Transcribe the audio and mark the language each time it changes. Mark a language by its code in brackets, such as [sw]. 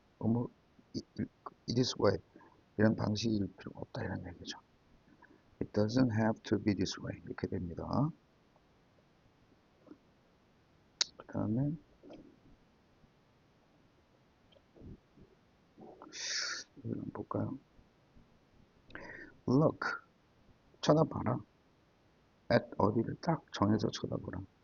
[ko] 뭐 [en] this way [ko] 이런 방식일 필요가 없다 이런 얘기죠. [en] It doesn't have to be this way [ko] 이렇게 됩니다. 그 다음에 이걸 한번 볼까요? Look 쳐다봐라. at 어디를 딱 정해서 쳐다보라.